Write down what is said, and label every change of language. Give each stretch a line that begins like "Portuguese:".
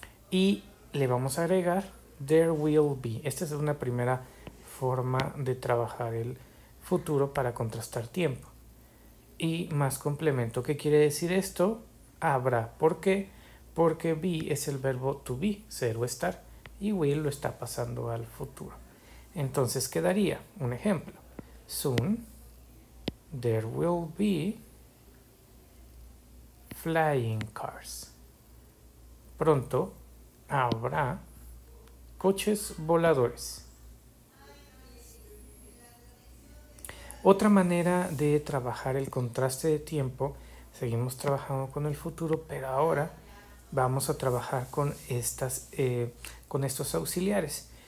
Spanish: Y le vamos a agregar there will be. Esta es una primera forma de trabajar el futuro para contrastar tiempo. Y más complemento. ¿Qué quiere decir esto? Habrá. ¿Por qué? Porque be es el verbo to be, ser o estar, y will lo está pasando al futuro. Entonces quedaría un ejemplo.
English: Soon there will be flying cars.
Spanish: Pronto habrá coches voladores. Otra manera de trabajar el contraste de tiempo, seguimos trabajando con el futuro, pero ahora vamos a trabajar con estos auxiliares.